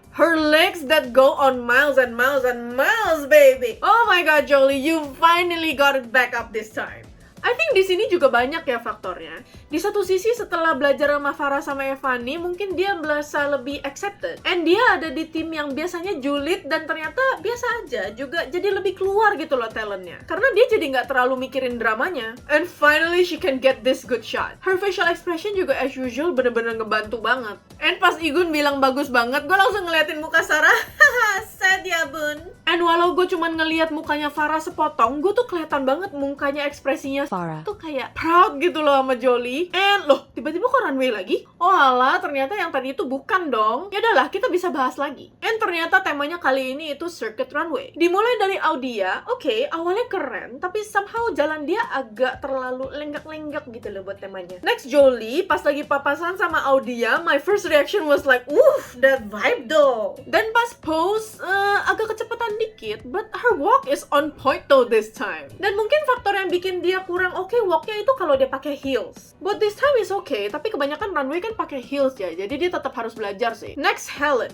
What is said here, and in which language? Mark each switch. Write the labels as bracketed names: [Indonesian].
[English] Her legs that go on miles and miles and miles, baby. Oh my god, Jolie, you finally got it back up this time. I think [Indonesian] di sini juga banyak ya faktornya. Di satu sisi setelah belajar sama Farah sama Evani, mungkin dia merasa lebih accepted. And dia ada di tim yang biasanya julid dan ternyata biasa aja, juga jadi lebih keluar gitu loh talentnya. Karena dia jadi nggak terlalu mikirin dramanya. [English] And finally she can get this good shot. Her facial expression [Indonesian] juga [English] as usual [Indonesian] bener-bener ngebantu banget. And pas Igun bilang bagus banget, gue langsung ngeliatin muka Sarah. Haha, sad ya bun. And walau gue cuman ngeliat mukanya Farah sepotong, gue tuh kelihatan banget mukanya ekspresinya Farah tuh kayak proud gitu loh sama Jolie. And loh, tiba-tiba kok runway lagi? Oh alah, ternyata yang tadi itu bukan dong. Ya udahlah, kita bisa bahas lagi. And ternyata temanya kali ini itu circuit runway. Dimulai dari Audia, oke, awalnya keren, tapi somehow jalan dia agak terlalu lenggak-lenggak gitu loh buat temanya. [English] Next, Jolie, [Indonesian] pas lagi papasan sama Audia, [English] my first reaction was like, woof, that vibe though. [Indonesian] Dan pas pose, agak kecepatan dikit, [English] but her walk is on point though this time. [Indonesian] Dan mungkin faktor yang bikin dia kurang oke walknya itu kalau dia pakai heels. [English] But this time is okay, [Indonesian] tapi kebanyakan runway kan pakai heels ya, jadi dia tetap harus belajar sih. Next, Helen.